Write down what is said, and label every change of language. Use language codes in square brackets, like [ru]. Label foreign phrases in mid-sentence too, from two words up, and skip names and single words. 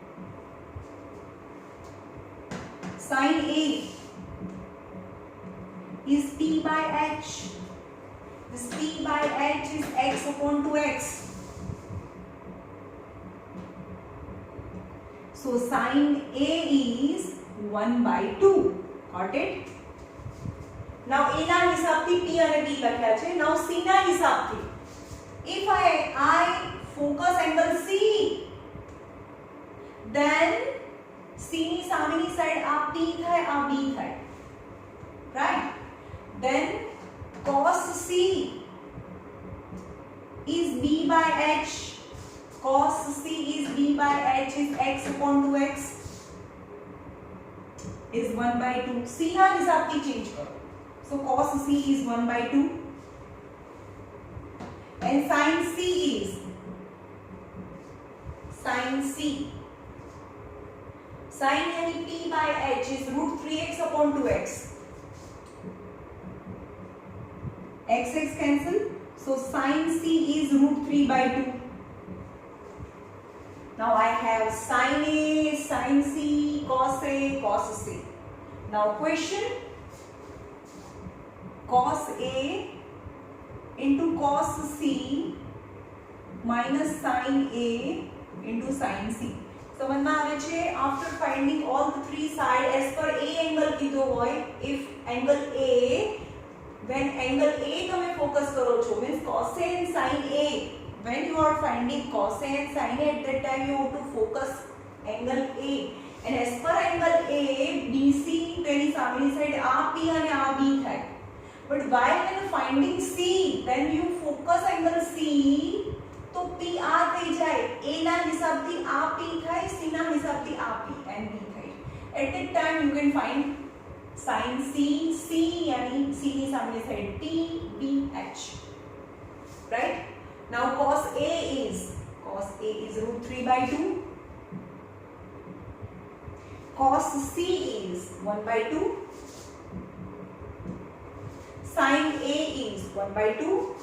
[en] Sin A is P by H. This P by H is x upon 2x. So sin A is 1 by 2. Got it? Now [gu] A ના હિસાબથી P અને B લખ્યા છે. Now C ના હિસાબથી, [en] if I focus angle C, then [gu] C ની સામેની સાઈડ આ P થાય, આ B થાય. [en] Right? Then cos C is B by H. Cos C is B by H is x upon 2x is 1 by 2. [gu] C ના હિસાબથી ચેન્જ કરો. [en] So cos C is 1 by 2. And sin C is, sin C, sin यानी P by H is root 3x upon 2x. X cancel. So sin C is root 3 by 2. Now I have sin A, sin C, cos A, cos C. Now question, cos A into cos C minus sin A into sin C. [gu] સમજમાં આવે છે? [en] After finding all the three sides as per A angle [gu] કીધો હોય, [en] if angle A, when angle A [gu] તમે focus કરો છો, [en] means cos A and sin A, when you are finding cos A and sin A, at that time you have to focus angle A, and as per angle A, BC [gu] તેની સામેની સાઈડ આ P અને આ B થાય. [en] But while when finding C, then you focus angle C, तो P [gu] आ થઈ જાય. [en] A ના હિસાબથી આ P થાય, C ના હિસાબથી આ P and B થાય. At that time you can find sin C, C यानी C [gu] ની સામેની સાઈડ [en] P, B, H. Right? Now cos A is root 3 by 2. Cos C is 1 by 2. Sin A is 1 by 2.